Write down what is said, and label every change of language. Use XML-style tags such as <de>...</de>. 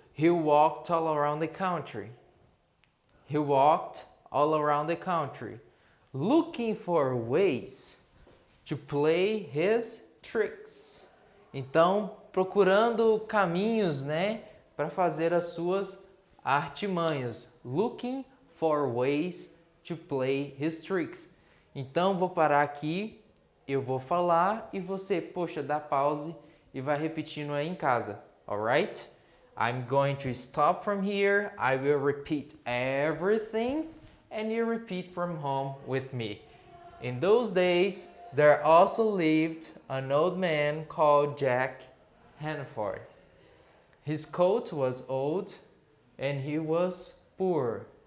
<en>He walked all around the country. He walked all around the country, looking for ways to play his tricks.</en> <pt>Então, procurando caminhos, né, para fazer as suas artimanhas.</pt> <en>Looking for ways to play his tricks.</en> <pt>Então, vou parar aqui, eu vou falar e você, poxa, dá pause e vai repetindo aí em casa, alright?</pt> <en>I'm going to stop from here, I will repeat everything and you repeat from home with me. In those days, there also lived an old man called Jack Hannaford. His coat was old and he was poor.</en>